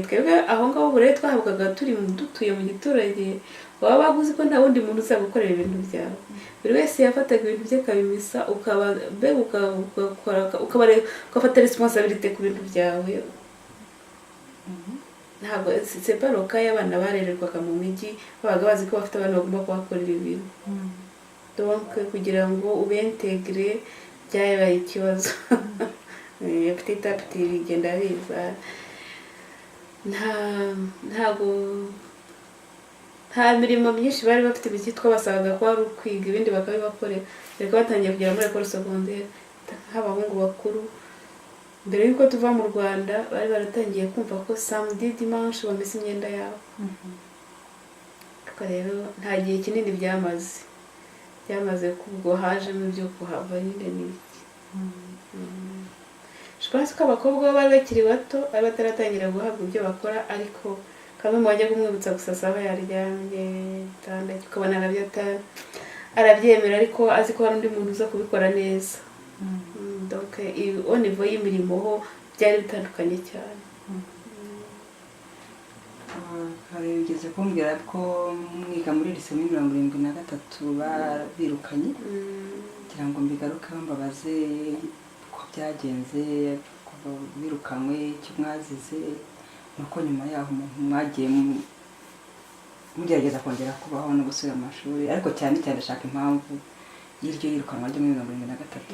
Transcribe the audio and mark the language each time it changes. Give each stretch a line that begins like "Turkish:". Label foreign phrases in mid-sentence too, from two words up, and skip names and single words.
Kinyarwanda: Twebwe aho ngaho uburere twahabwaga dutuye mu giturage, waba baguzi ko nta wundi muntu uza gukorera ibintu byawe. Buri wese yafataga ibintu bye akabimesa, ukafata responsabilité ku bintu byawe. Ntabwo
French: c'est pas le cas
Kinyarwanda: y'abana barererwaga mu mijyi, babaga bazi ko bafite abantu bagomba kubakorera ibintu. Donc kugira ngo ubentegre byabaye ikibazo.
French: Petit à petit
Kinyarwanda: bigenda biza. Nta mirimo myinshi bari bafite, ibikitwa basabaga ko ari ukwiga, ibindi bakabibakorera. Ariko batangiye kugera muri
French: école secondaire
Kinyarwanda: nk'abahungu bakuru. Mbere yuko tuva mu Rwanda bari baratangiye kumva ko
French: samedi dimanche
Kinyarwanda: bamesa imyenda yabo. Ariko rero nta gihe kinini byamaze kubwo hajemo ibyo kuhava nyine n'iki.
French: je pense
Kinyarwanda: ko abakobwa bari bakiri bato ari bataratangira guhabwa ibyo bakora ariko kamwe mu bajya kumwibutsa gusasa aho yaryamye cyane ukabona arabyemera ariko azi ko hari undi muntu uza kubikora neza.
French: Donc au niveau
Kinyarwanda: y'imirimo ho byari bitandukanye cyane. hari ugeze kumbwira ko mwiga muri lycée muri 73 birukanye kugira ngo mbigarukeho mbabaze ko byagenze ko birukanywe icyo mwazize nuko nyuma yaho mwagiye mugerageza kongera kubaho no gusubira mu mashuri ariko cyane cyane ashaka impamvu y'iryo yirukanwa ryo muri 73.